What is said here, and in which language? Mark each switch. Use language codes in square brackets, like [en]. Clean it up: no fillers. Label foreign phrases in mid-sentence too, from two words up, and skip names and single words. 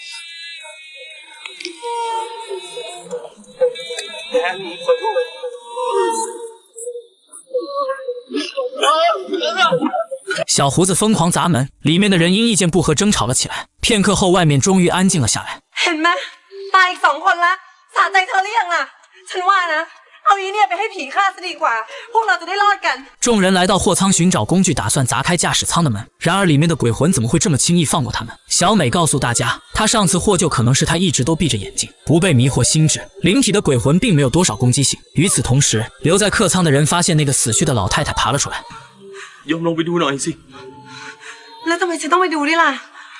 [zh] 小胡子疯狂砸门，里面的人因意见不合争吵了起来。片刻后，外面终于安静了下来。 [th] เห็นไหมตายอีก2 คนละสะใจเธอหรือยังล่ะฉันว่านะเอาอีเนี่ยไปให้ผีฆ่าซะดีกว่าพวกเราจะได้รอดกัน。 [zh] 众人来到货舱寻找工具，打算砸开驾驶舱的门。然而里面的鬼魂怎么会这么轻易放过他们？小美告诉大家，她上次获救可能是她一直都闭着眼睛，不被迷惑心智。灵体的鬼魂并没有多少攻击性。与此同时，留在客舱的人发现那个死去的老太太爬了出来。 [th] ยอมลงไปดูหน่อยสิ แล้วทำไมฉันต้องไปดูด้วยล่ะ